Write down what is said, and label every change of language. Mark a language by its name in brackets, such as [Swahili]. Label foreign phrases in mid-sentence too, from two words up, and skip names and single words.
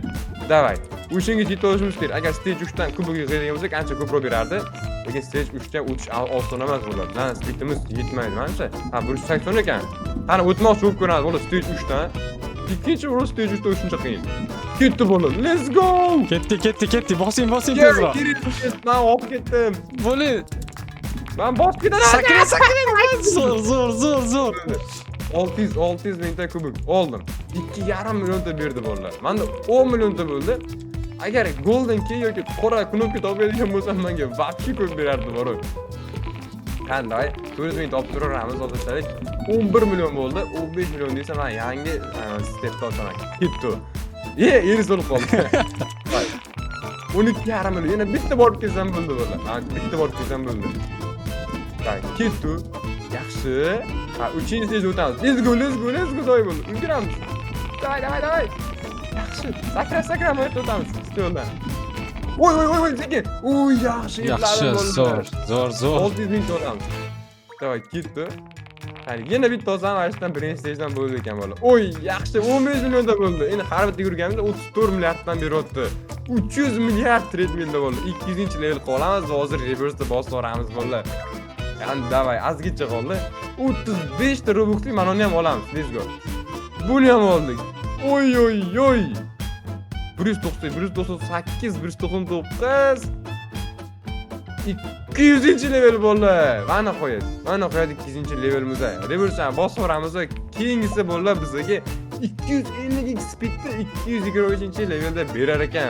[Uzbek] Davay. O'shinga yetib olishimiz kerak. Agar stage 3 dan kubik yig'adigan bo'lsak, ancha ko'proq berardi. Lekin stage 3 ga o'tish oson emas bo'ladi. Lan speedimiz yetmaydi menimcha. Ha, 180 ekan. Qani o'tmoqchi bo'lib ko'radi bola stage 3 dan. Ikkinchi bor stage 3 da shuncha qiyin. Ketdi bola. [English] Let's go! [Uzbek] Ketdi. Bosing tezroq. Men olib ketdim. Bo'li. Men bosib ketaman. Sakra. Zo'r. 600 mingta kubik oldim. 2,5 millionta berdi bolalar. Menda 10 millionta bo'ldi. Agar [English] golden key [Uzbek] yoki qora knopka topadigan bo'lsam menga вообще ko'p berardi bor. Qanday? 400 ming topib turamiz hozirchalik. 11 million bo'ldi. 15 million desa men yangi stepga o'taman. Ketdi. Eris bo'lib qoldi. 12,5 million. Yana bitta borib kelsam bo'ldi bolalar. Bitta borib kelsam bo'ldi. Ketdi. Yaxshi. Ha, 3-stage o'tamiz. [English] Let's go [Uzbek] doy bo'ldi. Ulguramiz. Davay. Yaxshi. Sakra mo'yat o'tamiz. Stoldan. Voy, sekin. Uy, yaxshi. Zo'r. 600 ming o'tamiz. Davay, ketdi. Qani, yana bitta olsam, ashdan birinchi stagedan bo'ldi ekan bola. Oy, yaxshi. 15 millionda bo'ldi. Endi har bitta yurganimizda 34 milliarddan beryapti. 300 milliard treadmillda bo'ldi. 200-level qolamiz. Hozir reverse bosib boramiz bolalar. Yani davay, azgicha qoldi. 35 ta Robux'lik mana uni ham olamiz. [English] Let's go. [Uzbek] Buni ham oldik. Oy. 198, 199. 200-level bolalar. Mana qo'yadi 200-levelimizni. Reverse bosib boramiz. Keyingisi bolalar bizga 250 speedda 223-levelda berar ekan.